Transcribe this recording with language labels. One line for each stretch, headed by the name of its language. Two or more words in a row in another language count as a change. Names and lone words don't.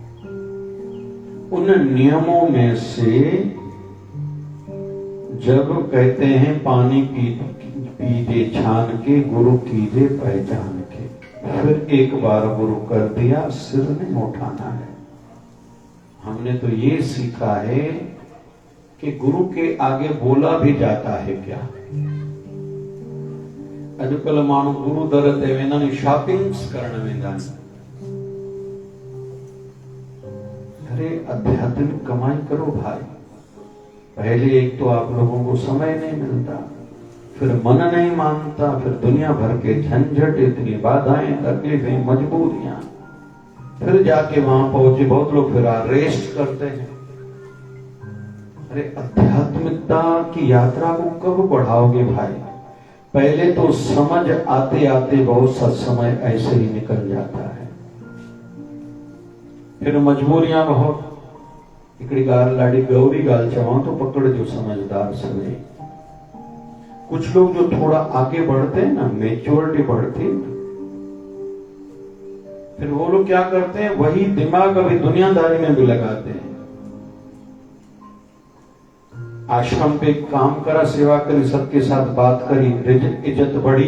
Hindi: उन नियमों में से जब कहते हैं पानी पीजे छान के, गुरु कीजे पहचान के, फिर एक बार गुरु कर दिया, सिर नहीं उठाना है। हमने तो ये सीखा है कि गुरु के आगे बोला भी जाता है क्या।
Sindhi: अॼुकल्ह माण्हू गुरु दर ते वेंदा आहिनि, शॉपिंग्स करण वेंदा आहिनि।
Hindi: अरे आध्यात्मिक कमाई करो भाई। पहले एक तो आप लोगों को समय नहीं मिलता, फिर मन नहीं मानता, फिर दुनिया भर के झंझट, इतनी बाधाएं, तकलीफें, मजबूरियां, फिर जाके वहां पहुंचे। बहुत लोग फिर रेस्ट करते हैं। अरे आध्यात्मिकता की यात्रा को कब बढ़ाओगे भाई? पहले तो समझ आते आते बहुत सा समय ऐसे ही निकल जाता है, फिर मजबूरियां बहुत।
Sindhi: हिकिड़ी ॻाल्हि ॾाढी गहरी ॻाल्हि चवां तो पकड़जो समझदार सभी।
Hindi: कुछ लोग जो थोड़ा आगे बढ़ते हैं ना, मेच्योरिटी बढ़ती है, फिर वो लोग क्या करते हैं, वही दिमाग अभी दुनियादारी में भी लगाते हैं। आश्रम पे काम करा, सेवा करी, सबके साथ बात करी, इज्जत बढ़ी।